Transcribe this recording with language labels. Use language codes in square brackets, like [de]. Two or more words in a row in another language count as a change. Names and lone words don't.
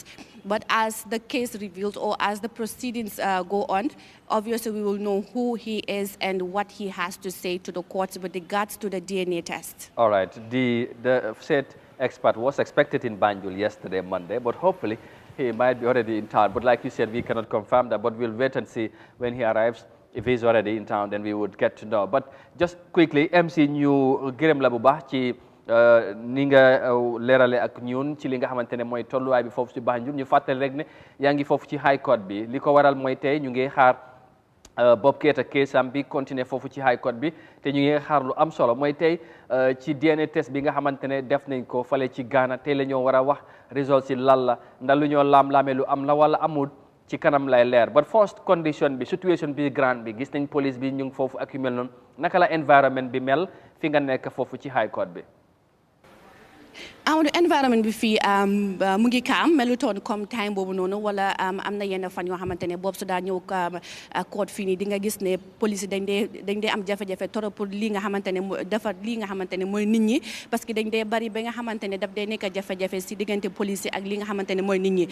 [en] But as the case reveals, or as the proceedings go on, obviously we will know who he is and what he has to say to the courts with regards to the DNA test. All right. The said expert was expected in Banjul yesterday, Monday, but hopefully he might be already in town. But like you said, we cannot confirm that, but we'll wait and see when he arrives. If he's already in town, then we would get to know. But just quickly, [wo] MC ñu gërëm la bu baax ci ni nga leerale ak ñun ci li nga xamante ne mooy tolluwaay bi foofu ci Banjul ñu fàttali rek ne yaa ngi foofu ci High Court bi li ko waral mooy tey ñu ngi xaar Bob Keita keesam bi continuer foofu ci High Court bi te ñu ngi xaar lu am solo mooy tey ci [en] DNA test [wo] bi nga xamante ne def nañ ko fale ci Ghana tey la ñoo war a wax result si lan la ndax lu ñoo laam-laamee lu am la wala amul ci kanam lay leer [en] but first condition [wo] bi situation bi grand bi gis nañ police bi ñu ngi foofu ak yu mel noonu naka la environment bi mel fi nga nekk foofu ci High Court bi. environment bi fii mu ngi kaam melutoon comme time boobu noonu wala am na yenn fan yoo xamante ne boobu su daa ñëw court fii nii di nga gis ne police dañ dee am jafe-jafe [fr] trop pour [wo] lii nga xamante ne dafa lii nga xamante ne mooy nit ñi [fr] parce que [wo] dañ dee bari ba nga xamante ne daf dee nekk jafe-jafe si diggante police ak li nga xamante ne mooy nit ñi